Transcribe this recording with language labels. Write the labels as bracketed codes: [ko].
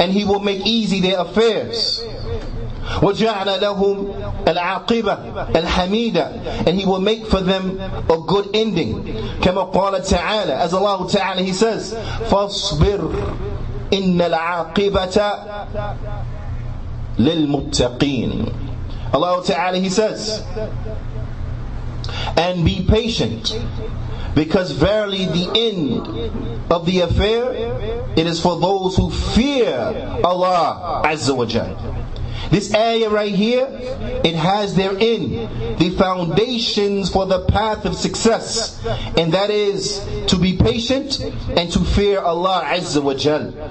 [en] And He will make easy their affairs. [ar] وَجَعْلَ لَهُمْ الْعَاقِبَةَ الْحَمِيدَةَ. [en] And He will make for them a good ending. [ar] كما قال تعالى, [en] as Allah Ta'ala He says, [ar] فَاصْبِرْ إِنَّ الْعَاقِبَةَ لِلْمُتَّقِينَ. [en] Allah Ta'ala He says, and be patient, because verily the end of the affair, it is for those who fear Allah Azza wa Jal. This ayah right here, it has therein the foundations for the path of success, and that is to be patient and to fear Allah Azza wa Jal.